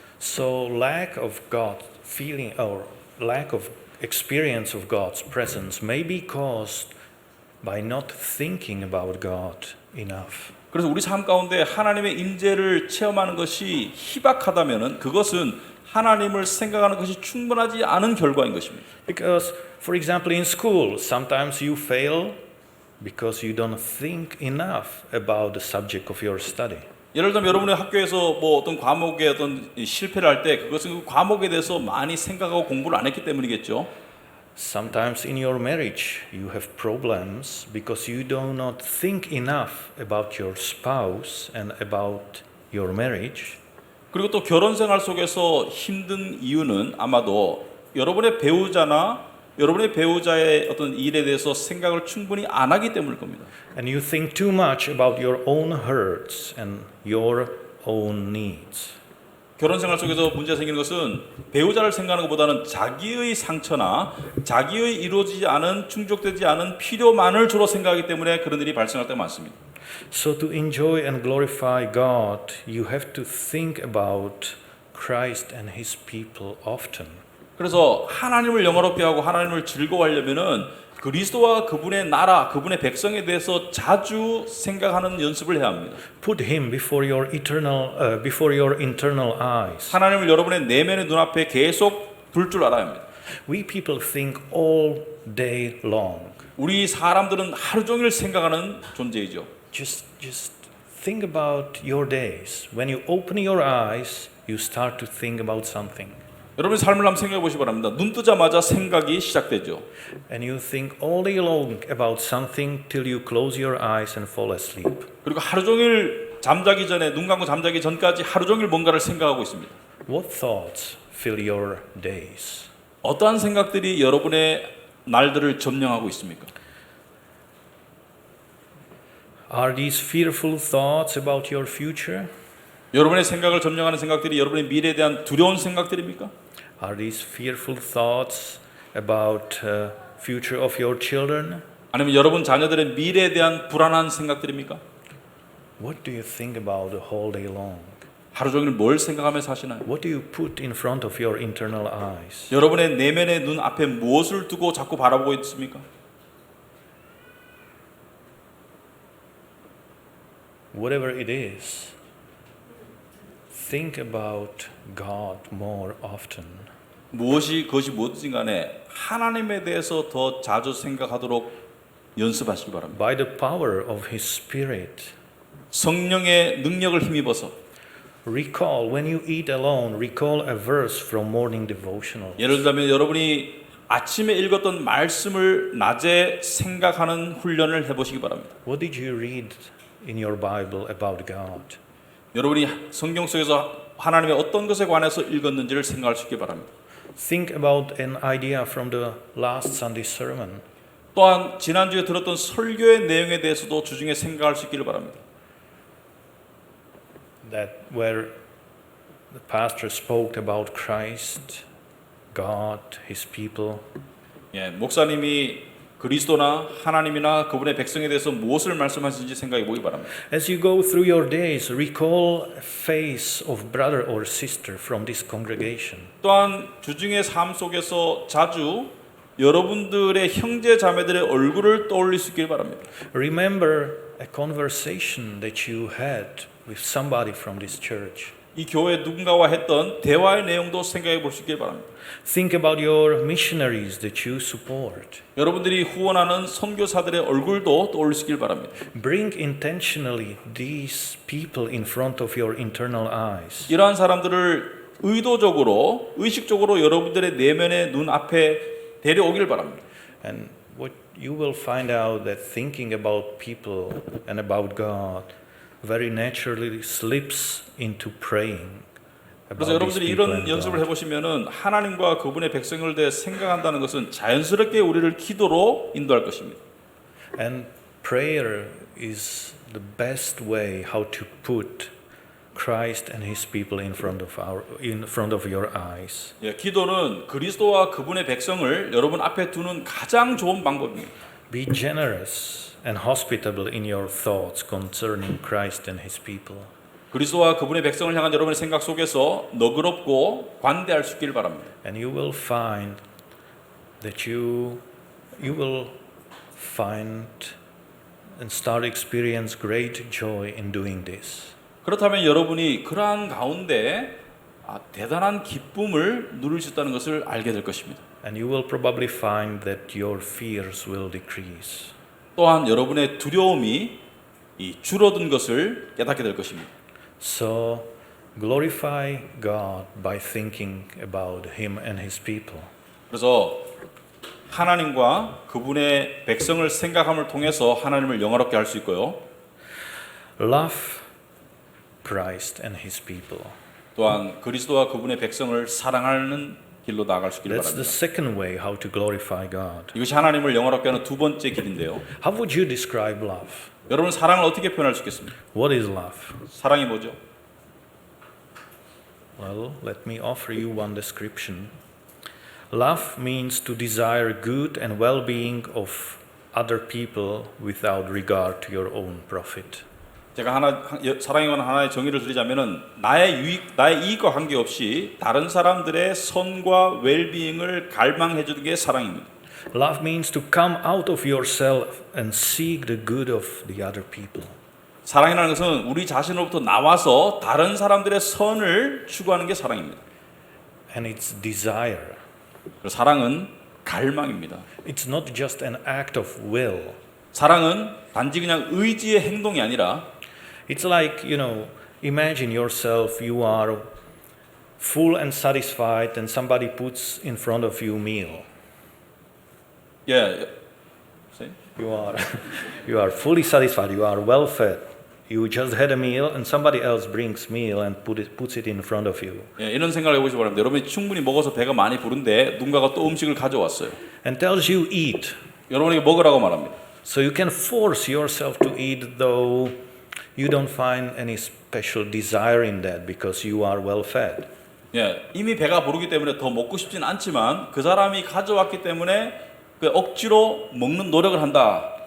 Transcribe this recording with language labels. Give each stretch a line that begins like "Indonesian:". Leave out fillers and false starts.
English: So lack of God feeling or lack of experience of God's presence may be caused by not thinking about God enough.
Korean: 그래서 우리 삶 가운데 하나님의 임재를 체험하는 것이 희박하다면은 그것은 하나님을 생각하는 것이 충분하지 않은 결과인 것입니다.
English: Because, for example, in school, sometimes you fail because you don't think enough about the subject of your study.
Korean: 예를 들면 여러분의 학교에서 뭐 어떤 과목에 어떤 실패를 할 때 그것은 그 과목에 대해서 많이 생각하고 공부를 안 했기 때문이겠죠.
English: Sometimes in your marriage you have problems because you do not think enough about your spouse and about your marriage.
Korean: 그리고 또 결혼 생활 속에서 힘든 이유는 아마도 여러분의 배우자나 여러분의 배우자의 어떤 일에 대해서 생각을 충분히 안 하기 때문일 겁니다.
English: And you think too much about your own hurts and your own needs.
Korean: 결혼 생활 속에서 문제가 생기는 것은 배우자를 생각하는 것보다는 자기의 상처나 자기의 이루어지지 않은 충족되지 않은 필요만을 주로 생각하기 때문에 그런 일이 발생할 때가 많습니다.
English: So to enjoy and glorify God, you have to think about Christ and his people often.
Korean: 그래서 하나님을 영화롭게 하고 하나님을 즐거워하려면은 그리스도와 그분의 나라, 그분의 백성에 대해서 자주 생각하는 연습을 해야 합니다.
English: Put him before your internal eyes.
Korean: 하나님을 여러분의 내면의 눈앞에 계속 둘 줄 알아야 합니다.
English: We people think all day long.
Korean: 우리 사람들은 하루 종일 생각하는 존재이죠.
English: Just think about your days. When you open your eyes, you start to think about something.
Korean: 여러분의 삶을 한번 생각해 보시기 바랍니다. 눈 뜨자마자 생각이 시작되죠.
English: And you think all day long about something till you close your eyes and fall asleep.
Korean: 그리고 하루 종일 잠자기 전에 눈 감고 잠자기 전까지 하루 종일 뭔가를 생각하고 있습니다.
English: What thoughts fill your days?
Korean: 어떠한 생각들이 여러분의 날들을 점령하고 있습니까?
English: Are these fearful thoughts about your future?
Korean: 여러분의 생각을 점령하는 생각들이 여러분의 미래에 대한 두려운 생각들입니까?
English: Are these fearful thoughts about future of your children?
Korean: 아니면 여러분 자녀들의 미래에 대한 불안한 생각들입니까?
English: What do you think about the whole day long?
Korean: 하루 종일 뭘 생각하며 사시나요?
English: What do you put in front of your internal eyes?
Korean: 여러분의 내면의 눈 앞에 무엇을 두고 자꾸 바라보고 있습니까?
English: Whatever it is, think about God more often.
Korean: 그것이 무엇이든 간에 하나님에 대해서 더 자주 생각하도록 연습하시기 바랍니다.
English: By the power of His Spirit.
Korean: 성령의 능력을 힘입어서
English: Recall, when you eat alone, recall a verse from morning devotional.
Korean: 예를 들자면 여러분이 아침에 읽었던 말씀을 낮에 생각하는 훈련을 해보시기 바랍니다.
English: What did you read in your Bible about God?
Korean: 여러분이 성경 속에서 하나님의 어떤 것에 관해서 읽었는지를 생각할 수 있기 바랍니다.
English: Think about an idea from the last Sunday sermon.
Korean: 또한 지난주에 들었던 설교의 내용에 대해서도 주중에 생각할 수 있기를 바랍니다.
English: That where the pastor spoke about Christ, God, His people.
Korean: 예, 목사님이 그리스도나 하나님이나 그분의 백성에 대해서 무엇을 말씀하시는지 생각해 보기 바랍니다.
English: As you go through your days, recall a face of brother or sister from this congregation.
Korean: 또한 주중의 삶 속에서 자주 여러분들의 형제 자매들의 얼굴을 떠올릴 수 있길 바랍니다.
English: Remember a conversation that you had with somebody from this church.
Korean: 이 교회 누군가와 했던 대화의 내용도 생각해 볼 수 있길 바랍니다.
English: Think about your missionaries that you support.
Korean: 여러분들이 후원하는 선교사들의 얼굴도 떠올릴 수 있길 바랍니다.
English: Bring intentionally these people in front of your internal eyes.
Korean: 이러한 사람들을 의도적으로, 의식적으로 여러분들의 내면의 눈 앞에 데려오길 바랍니다.
English: And what you will find out that thinking about people and about God very naturally slips into praying.
Korean: 그래서 여러분들이 이런 연습을 해보시면은 하나님과 그분의 백성을 대해 생각한다는 것은 자연스럽게 우리를 기도로 인도할 것입니다.
English: And prayer is the best way how to put Christ and His people in front of your eyes.
Korean: 예, 기도는 그리스도와 그분의 백성을 여러분 앞에 두는 가장 좋은 방법입니다.
English: Be generous and hospitable in your thoughts concerning Christ and His people.
Korean: 그리스도와 그분의 백성을 향한 여러분의 생각 속에서 너그럽고 관대할 수 있기를 바랍니다.
English: And you will find that you will find and start experience great joy in doing this.
Korean: 그렇다면 여러분이 그러한 가운데 대단한 기쁨을 누릴 수 있다는 것을 알게 될 것입니다.
English: And you will probably find that your fears will decrease.
Korean: 또한 여러분의 두려움이 줄어든 것을 깨닫게 될 것입니다.
English: So glorify God by thinking about Him and His people.
Korean: 그래서 하나님과 그분의 백성을 생각함을 통해서 하나님을 영화롭게 할 수 있고요.
English: Love Christ and His people.
Korean: 또한 그리스도와 그분의 백성을 사랑하는 길로 나아갈 수 있기를
English: That's the
Korean: 바랍니다.
English: second way how to glorify God.
Korean: 이것이 하나님을 영화롭게 하는 두 번째 길인데요.
English: How would you describe love?
Korean: 여러분 사랑을 어떻게 표현할 수 있겠습니까?
English: What is love?
Korean: 사랑이 뭐죠?
English: Well, let me offer you one description. Love means to desire good and well-being of other people without regard to your own profit.
Korean: 제가 사랑에 관한 하나의 정의를 드리자면은 나의 이익과 관계없이 다른 사람들의 선과 웰비잉을 갈망해 주는 게 사랑입니다.
English: Love means to come out of yourself and seek the good of the other people.
Korean: 사랑이라는 것은 우리 자신으로부터 나와서 다른 사람들의 선을 추구하는 게 사랑입니다.
English: And it's desire.
Korean: 사랑은 갈망입니다.
English: It's not just an act of will.
Korean: 사랑은 단지 그냥 의지의 행동이 아니라
English: It's like, imagine yourself, you are full and satisfied and somebody puts in front of you meal.
Korean: 예.
English: You are fully satisfied, you are well fed. You just had a meal and somebody else brings meal and puts it in front of you.
Korean: 예, 이런 생각을 해보시기 바랍니다. 여러분이 충분히 먹어서 배가 많이 부른데 누군가가 또 음식을 가져왔어요.
English: And tells you eat.
Korean: 여러분에게 먹으라고 말합니다.
English: So you can force yourself to eat though you don't find any special desire in that because you are well fed.
Korean: 예, 이미 배가 부르기 때문에 더 먹고 싶진 않지만 그 사람이 가져왔기 때문에 그 억지로 먹는 노력을 한다.